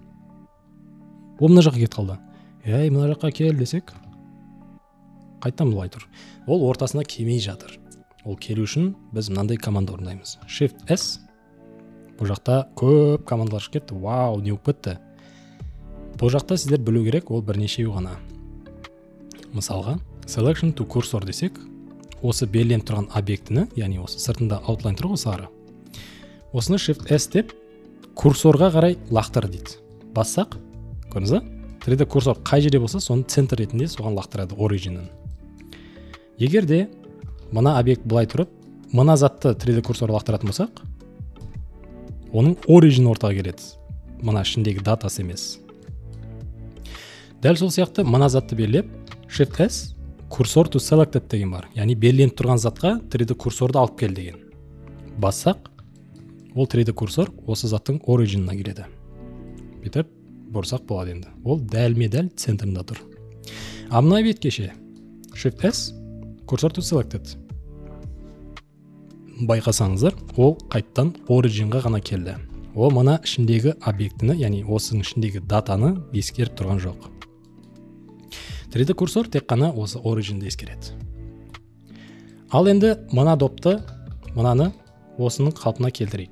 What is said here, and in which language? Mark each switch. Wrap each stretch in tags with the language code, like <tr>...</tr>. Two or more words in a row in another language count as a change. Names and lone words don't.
<kk>Ол мына жаққа кетіп қалды. Мына жаққа кел десек, қайттан былай тұр. Ол ортасына келмей жатыр. Ол келу үшін біз мынандай команда орындаймыз. Shift S. Бұл жақта көп командалар шығып кетті. Вау, не болып кетті. Бұл жақта сіздер білу керек, ол бірнешеу ғана. Мысалға,</kk> <en>selection to cursor</en> <kk>десек, осы белгіленіп тұрған объектіні, яғни осы сыртында outline тұр ғой сары. Осыны Shift S деп курсорға қарай лақтыр дейді. Бассақ, көрдіңіз ба? 3D курсор қай жерде болса, соны центр ретінде соған лақтырады origin-ін. Егер де мына объект былай тұрып, мына затты 3D курсор лақтыратын болсақ, оның origin ортаға келеді. Мына ішіндегі датасы емес. Дәл сол сияқты мына затты белгілеп,</kk> <en>Shift S cursor to selected</en> <kk>деген бар. Яғни белгіленіп тұрған затқа 3D курсорды алып кел деген. Бассақ, ол 3D курсор осы заттың origin-ына келеді. Бүйтіп бұрсақ болады енді. Ол дәлме-дәл центрында тұр. Мына беткеше</kk> <en>Shift S cursor to selected.</en> <kk>Байқасаңыздар, ол қайттан origin-ға ғана келді. Ол мына ішіндегі объектіні, яғни осының ішіндегі датаны ескеріп тұрған жоқ. 3D курсор тек қана осы origin-ді ескереді. Ал енді мына допты, мынаны осының қалпына келтірейік.</kk>